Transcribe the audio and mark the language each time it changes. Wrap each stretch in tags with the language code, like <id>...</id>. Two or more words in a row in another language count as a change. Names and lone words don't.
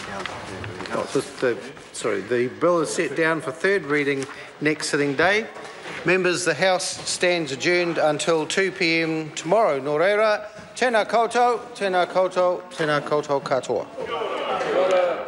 <en>The bill is set down for third reading next sitting day. Members, the House stands adjourned until 2 p.m. tomorrow.</en> <mi>Nō reira, tēnā koutou, tēnā koutou, tēnā koutou katoa.</mi>